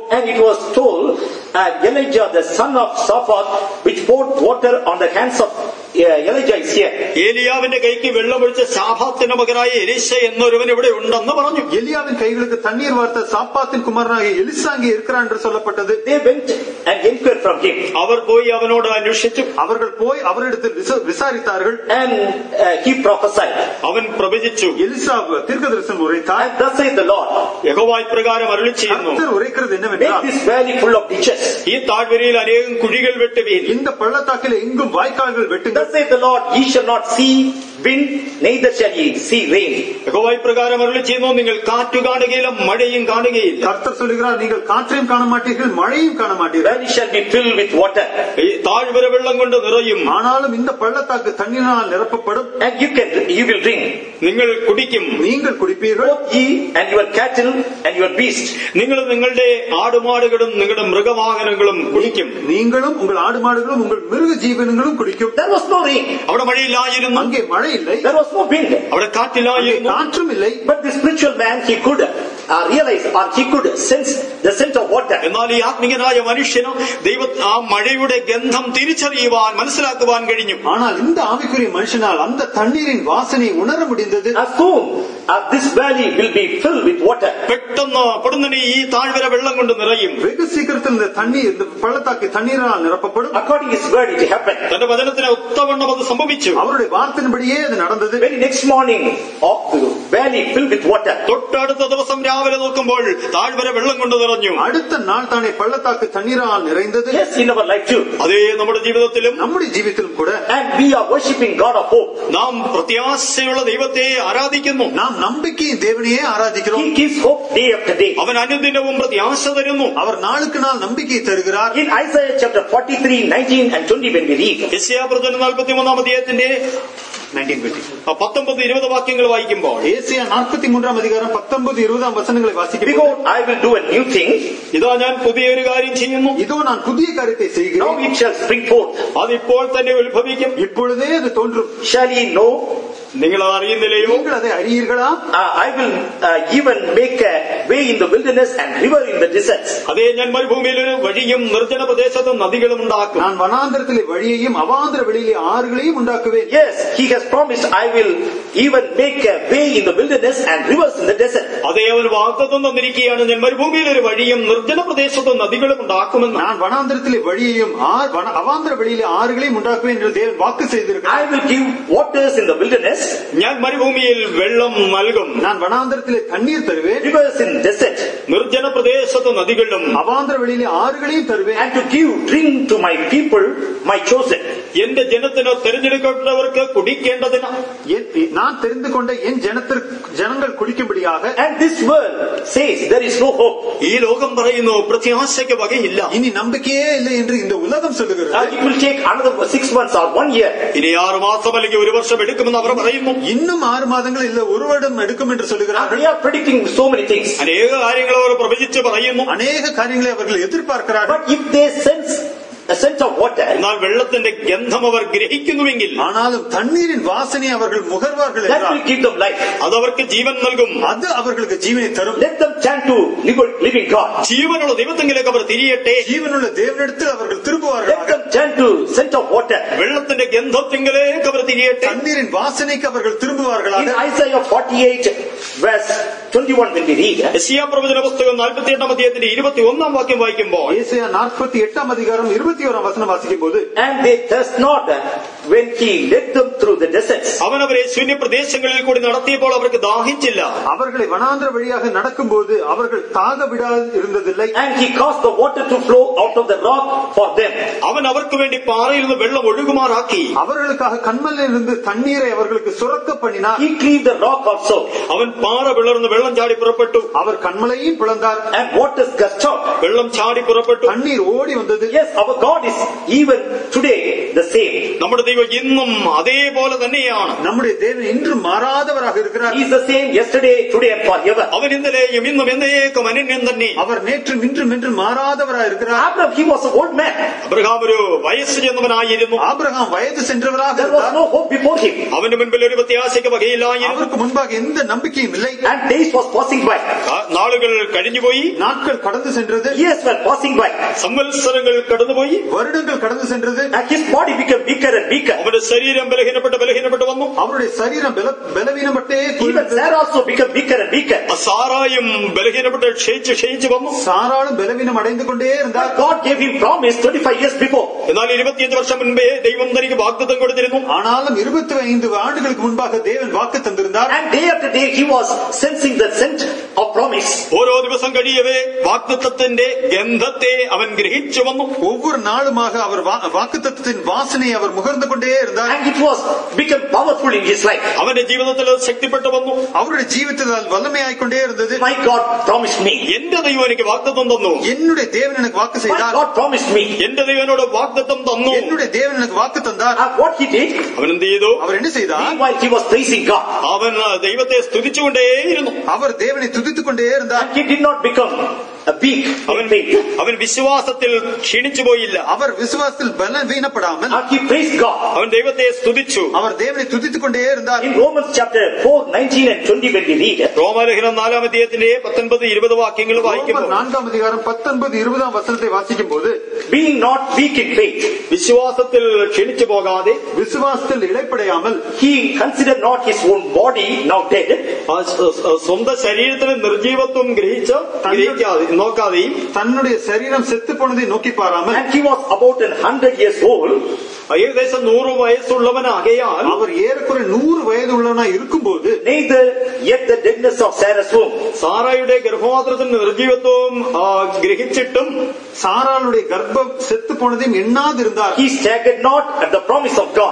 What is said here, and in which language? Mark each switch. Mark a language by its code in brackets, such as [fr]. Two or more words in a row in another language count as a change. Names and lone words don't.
[en] And it was told, Elijah, the son of Shaphat, which poured water on the hands of Elijah is here. [ml] ഏലിയാവിന്റെ കൈക്ക് വെള്ളമൊഴിച്ച ശാഫാത്തിന്റെ മകനായ എലീശ എന്നൊരുവൻ ഇവിടെ ഉണ്ടെന്ന് പറഞ്ഞു. [ta] எலியாவின் கைகளுக்கு தண்ணீர் வார்த்த சாப்பாத்தின் குமாரனாகிய எலிசா அங்கே இருக்கிறார் என்று சொல்லப்பட்டது. [en] They went and inquired from him. [ml] അവർ പോയി അവനോട് അന്വേഷിച്ചു. [ta] அவர்கள் போய் அவரிடத்தில் விசாரித்தார்கள். [en] And he prophesied. [ml] അവൻ പ്രവചിച്ചു. [ta] எலிசா தீர்க்கதரிசனம் உரைத்தார். [en] And thus saith the Lord, [ml] യഹോവ ഇപ്രകാരം അരുളി ചെയ്യുന്നു, [ta] கர்த்தர் உரைக்கிறது [en] make [ta] என்னவென்றால், [en] this valley full of ditches. [ml] ഈ താഴ്വരയിൽ അനേകം കുഴികൾ വെട്ടുവീൻ. [ta] இந்த பள்ளத்தாக்கில் எங்கும் வாய்க்கால்கள் வெட்டுங்கள். [en] Thus saith the Lord, ye shall not see wind, neither shall ye see rain. [ml] യഹോവ ഇപ്രകാരം അരുളി ചെയ്യുന്നു, നിങ്ങൾ കാറ്റു കാണുകയില്ല, മഴയും കാണുകയില്ല. [ta] கர்த்தர் சொல்லுகிறார், நீங்கள் காற்றையும் காண மாட்டீர்கள், மழையும் காண [en] The [ta] மாட்டீர்கள். [en] valley shall be filled with water. [ml] ഈ താഴ്വര വെള്ളം കൊണ്ട് നിറയും. [ta] ஆனாலும் இந்த பள்ளத்தாக்கு தண்ணீரால் நிரப்பப்படும். [en] And you will drink. [ml] നിങ്ങൾ കുടിക്കും. [ta] நீங்கள் குடிப்பீர்கள். [en] Both ye and your cattle and your beast. [ml] നിങ്ങൾ നിങ്ങളുടെ ആടുമാടുകളും നിങ്ങളുടെ മൃഗവാഹനങ്ങളും കുടിക്കും. [ta] நீங்களும் உங்கள் ஆடு மாடுகளும் உங்கள் மிருக ஜீவனங்களும் குடிக்கும். [en] There was no rain. [ml] അവിടെ മഴയില്ലായിരുന്നു. [ta] அங்கே மழை இல்லை, [en] There was no wind. [ml] അവിടെ കാറ്റില്ലായിരുന്നു. [ta] காற்றும் இல்லை. [en] But the spiritual man, he could realize, or he could sense the scent of water. [ml] എന്നാൽ ഈ ആത്മീയനായ മനുഷ്യന് ആ മഴയുടെ ഗന്ധം തിരിച്ചറിയുവാൻ മനസ്സിലാക്കുവാൻ കഴിഞ്ഞു. [ta] ஆனால் இந்த ஆவிக்குரிய மனுஷனால் அந்த தண்ணீரின் வாசனை உணர முடிந்தது. [en] As soon as this valley will be filled with water. [ml] പെട്ടെന്ന് പൊടുന്നനെ ഈ താഴ്വര വെള്ളം കൊണ്ട് നിറയും. [ta] வெகு சீக்கிரத்தில் இந்த தண்ணீர், இந்த பள்ளத்தாக்கு தண்ணீரால் நிரப்பப்படும். [en] According to his word, it happened. [ml] തന്റെ വചനത്തിന് ഒത്തവണ്ണം അത് സംഭവിച്ചു. [ta] அவருடைய வார்த்தையின்படியே அது நடந்தது. [en] Very next morning, of the valley filled with water. [ml] തൊട്ടടുത്ത ദിവസം രാവിലെ നോക്കുമ്പോൾ താഴ്വര വെള്ളം കൊണ്ട് നിറഞ്ഞു. [ta] அடுத்த நாள் தானே பள்ளத்தாக்கு தண்ணீரால் நிறைந்தது. [en] Yes, in our life too. [ml] അതേ നമ്മുടെ ജീവിതത്തിലും [ta] நம்முடைய ஜீவித்திலும் கூட [en] And we are worshipping God of hope. [ml] നാം പ്രത്യാശയുള്ള ദൈവത്തെ ആരാധിക്കുന്നു. [ta] நாம் நம்பிக்கையின் தேவனையே ஆராதிக்கிறோம். [en] He gives hope day after day. [ml] അവൻ അനുദിനവും പ്രത്യാശ തരുന്നു. [ta] அவர் நாளுக்கு நாள் நம்பிக்கை தருகிறார். [en] In Isaiah chapter 43, 19 and 20 when we read, [ml] യെശയ്യാ പ്രവചനം 43 അധ്യായത്തിന്റെ 19-20 വാക്യങ്ങൾ വായിക്കുമ്പോൾ, [ta] ஏசாயா 43 அதிகாரம் 19-20 வசனங்களை வாசிக்கிறோம். [en] behold, I will do a new thing. [ml] ഇതാ ഞാൻ പുതിയൊരു കാര്യം ചെയ്യുന്നു. [ta] இதோ நான் புதிய காரியத்தை [en] Now [ta] செய்கிறேன். [en] it shall spring forth. [ml] അതിപ്പോൾ തന്നെ ഉത്ഭവിക്കും. [ta] இப்பொழுதே அது தோன்றும். [en] Shall ye know? [ml] നിങ്ങൾ അത് അറിയുന്നില്ലയോ? [ta] நீங்கள் அதை அறியீர்களா? [en] I will even make a way in the wilderness and river in the deserts. [ml] അതേ, ഞാൻ മരുഭൂമിയിൽ ഒരു വഴിയും നിർജ്ജന പ്രദേശത്തും നദികളും ഉണ്ടാക്കും. [ta] நான் வனாந்தரத்திலே வழியையும் அவாந்தர வெளியிலே ஆறுகளையும் உண்டாக்குவேன். [en] Yes, he has promised, I will even make a way in the wilderness and rivers in the desert. [ml] അതേ, അവൻ വാഗ്ദത്തം തന്നിരിക്കുകയാണ്, ഞാൻ മരുഭൂമിയിൽ ഒരു വഴിയും നിർജ്ജന പ്രദേശത്തും നദികളും ഉണ്ടാക്കുമെന്ന്. [ta] நான் வனாந்தரத்திலே வழியையும் அவாந்தர வெளியிலே ஆறுகளையும் உண்டாக்குவேன் என்று தேவன் வாக்கு செய்திருக்கிறார். [en] I will give waters in the wilderness. [ml] ഞാൻ മരുഭൂമിയിൽ വെള്ളം നൽകും. [ta] நான் வனாந்தரத்திலே தண்ணீர் தருவேன். [en] Rivers in desert. [ml] നിർജ്ജന പ്രദേശത്ത് നദികളും. [ta] அவாந்தர வெளியிலே ஆறுகளையும் தருவேன். [en] And to give drink to my people, my chosen. [ml] എന്റെ ജനത്തിന് തെരഞ്ഞെടുക്കപ്പെട്ടവർക്ക് കുടിക്കേണ്ടതിന് [ta] நான் தெரிந்து கொண்ட என் ஜனங்கள் குடிக்கும்படியாக. [en] And this world says there is no hope. [ml] ഈ ലോകം പറയുന്നു പ്രത്യാശയ്ക്ക് വകയില്ല. [ta] இனி நம்பிக்கையே இல்லை என்று இந்த உலகம் சொல்லுகிறது. [en] It will take another 6 months or 1 year. [ml] ഇനി 6 മാസം അല്ലെങ്കിൽ 1 വർഷം എടുക്കുമെന്ന് അവർ പറയുന്നു. [ta] இன்னும் 6 மாதங்கள் இல்ல 1 வருடம் எடுக்கும் என்று சொல்லுகிறார்கள். [en] They are predicting so many things. [ml] അനേക കാര്യങ്ങൾ അവർ പ്രവചിച്ച് പറയുന്നു. [ta] அநேக காரியங்களை அவர்கள் எதிர்பார்க்கிறார்கள். [en] But if they sense a sense of water, [ml] എന്നാൽ വെള്ളത്തിന്റെ ഗന്ധം അവർ ഗ്രഹിക്കുന്നുവെങ്കിൽ, [ta] ஆனாலும் தண்ணீரின் வாசனை அவர்கள் முகர்வார்கள் [en] that [ta] என்றால் [en] will give them life. [ml] അത് അവർക്ക് ജീവൻ നൽകും. [ta] அது அவர்களுக்கு ஜீவனை தரும். [en] Let them turn to living God. [ml] ജീവനുള്ള ദൈവത്തെങ്കിലേക്ക് അവർ തിരിയട്ടെ. [ta] ஜீவனுள்ள தேவனிடத்தில் அவர்கள் திரும்புவார்கள். [en] Let them turn to scent of water. [ml] വെള്ളത്തിന്റെ ഗന്ധത്തെങ്കിലേക്ക് അവർ തിരിയട്ടെ. [ta] தண்ணீரின் வாசனைக்கு அவர்கள் திரும்புவார்களாக. [en] In Isaiah 48 verse 21 when we read, [ml] യെശയ്യാ പ്രവചന പുസ്തകം 48 അധ്യായത്തിന്റെ 21 വാക്യം വായിക്കുമ്പോൾ, [ta] ஏசாயா 48 அதிகாரம் 21 வசனம் வாசிக்கும்போது, [en] and they thirst not when he led them through the deserts. [ml] അവൻ അവരെ ശൂന്യപ്രദേശങ്ങളിൽ കൂടി നടത്തിയപ്പോൾ അവർക്ക് ദാഹിച്ചില്ല. [ta] அவர்களை வனாந்திர வழியாக நடக்கும்போது அவர்கள் தாக விடாது இருந்ததில்லை. [en] And he caused the water to flow out of the rock for them. [ml] അവൻ അവർക്ക് വേണ്ടി പാറയിൽ നിന്ന് വെള്ളം ഒഴുകുമാറാക്കി. [ta] அவர்களுக்காக கண்மலையிலிருந்து தண்ணீரை அவர்களுக்கு சுரக்க பண்ணினார். [en] He cleaved the rock also. [ml] അവൻ പാറ പിളർന്ന് വെള്ളം ചാടി പുറപ്പെട്ടു. [ta] அவர் கண்மலையும் பிளந்தார். [en] And waters gushed out. [ml] വെള്ളം ചാടി പുറപ്പെട്ടു. [ta] தண்ணீர் ஓடி வந்தது. [en] Yes, our God is even today the same. [ml] നമ്മുടെ ദൈവം ദൈവം ഇന്നും അതേപോലെ തന്നെയാണ്. [ta] நம்முடைய தேவன் இன்றும் மாறாதவராக இருக்கிறார். [en] He is the same yesterday, today and forever. [ml] അവൻ ഇന്നലെയും ഇന്നും എന്നേക്കും അനന്യം തന്നെ. [ta] அவர் நேற்றும் இன்றும் என்றும் மாறாதவராக இருக்கிறார். [en] Abraham, he was an old man. [ml] അബ്രഹാം ഒരു വയസ്സ് ചെന്നവനായിരുന്നു. [ta] ஆபிரகாம் வயது சென்றவராக [en] There was no hope before him. [ml] അവന്റെ മുൻപിൽ ഒരു പ്രത്യാശയ്ക്ക് വകയില്ലായിരുന്നു. [ta] அவருக்கு முன்பாக எந்த நம்பிக்கையும் இல்லை. [en] And days was passing by. [ml] നാളുകൾ കഴിഞ്ഞുപോയി. [ta] நாட்கள் கடந்து சென்றது. [en] Years were passing by. [ml] സംവത്സരങ്ങൾ കടന്നുപോയി. [ta] வருடங்கள் கடந்து சென்றது. [en] And his body became weaker and weaker. [ml] അവന്റെ ശരീരം ബലഹീനപ്പെട്ട് വന്നു. [ta] அவருடைய சரீரம் பலவீனப்பட்டே [en] Even Sarah also became weaker and weaker. [ml] സാറായും ബലഹീനപ്പെട്ട് ക്ഷയിച്ചു വന്നു. [ta] சாராளும் பலவீனம் அடைந்து கொண்டே இருந்தார். [en] God gave him promise 25 years before. [ml] എന്നാൽ 25 വർഷം മുൻപേ ദൈവം തനിക്ക് വാഗ്ദത്തം കൊടുത്തിരുന്നു. [ta] ஆனாலும் 25 ஆண்டுகளுக்கு முன்பாக தேவன் வாக்கு தந்திருந்தார். [en] And day after day he was sensing the scent of promise. [ml] ഓരോ ദിവസം കഴിയവേ വാഗ്ദത്തത്തിന്റെ ഗന്ധത്തെ അവൻ ഗ്രഹിച്ചു വന്നു. [ta] ஒவ்வொரு நாளுமாக அவர் வாக்குத்தத்தத்தின் வாசனை அவர் முகர்ந்து கொண்டே இருந்தார். [en] And it was become powerful in his life. [ml] അവന്റെ ജീവിതത്തിൽ അത് ശക്തിപ്പെട്ടു വന്നു. [ta] அவருடைய ஜீவிதத்தில் அது வல்லமையாய்க்கொண்டே இருந்தது. [en] My God promised me. [ml] എന്റെ ദൈവം എനിക്ക് വാഗ്ദത്തം തന്നു. [ta] என்னுடைய தேவன் எனக்கு வாக்கு [en] My [ta] செய்தார். [en] God promised me. [ml] എന്റെ ദൈവം എന്നോട് വാഗ്ദത്തം തന്നു. [ta] என்னுடைய தேவன் எனக்கு வாக்கு தந்தார். [en] And what he did, [ml] അവൻ എന്ത് ചെയ്തു? [ta] அவர் என்ன செய்தார்? [en] meanwhile he was praising God. [ml] അവൻ ദൈവത്തെ സ്തുതിച്ചുകൊണ്ടേയിരുന്നു. [ta] அவர் தேவனை துதித்துக் கொண்டே இருந்தார். [en] And he did not become a weak in faith. [ml] അവൻ വിശ്വാസത്തിൽ ക്ഷീണിച്ചു പോയില്ല. [ta] அவர் விசுவாசத்தில் பலவீனப்படாமல் [en] And he praised God. [ml] അവൻ ദൈവത്തെ സ്തുതിച്ചു. [ta] அவர் தேவனை துதித்துக் கொண்டே இருந்தார். [en] In Romans chapter 4, 19 and 20 when we read, [ml] റോമാലേഖനം 4-ാം അധ്യായത്തിന്റെ 19-20 വാക്യങ്ങൾ വായിക്കുമ്പോൾ [ta] 4-ാം அதிகாரம் 19-20 [ml] വചനത്തെ വാസിക്കുമ്പോൾ [en] being not weak in faith, [ml] വിശ്വാസത്തിൽ ക്ഷീണിച്ചു പോകാതെ [ta] விசுவாசத்தில் இளைப்படையாமல் [en] he considered not his own body now dead, [ml] സ്വന്തം ശരീരത്തിന് നിർജീവത്വം നോക്കാതെയും [ta] தன்னுடைய சரீரம் செத்து போனதை நோக்கி பாராமல் [en] and he was about 100 years old, [ml] ഏകദേശം 100 വയസ്സുള്ളവനാകയാൽ [ta] அவர் ஏறக்குறை 100 வயது உள்ளவனாய் இருக்கும்போது [en] neither yet the deadness of Sarah's womb. [ml] സാറായുടെ ഗർഭപാത്രത്തിന് നിർജീവത്വവും ഗ്രഹിച്ചിട്ടും [ta] சாராளுடைய கர்ப்பம் செத்து போனதையும் எண்ணாதிருந்தார். [en] He staggered not at the promise of God.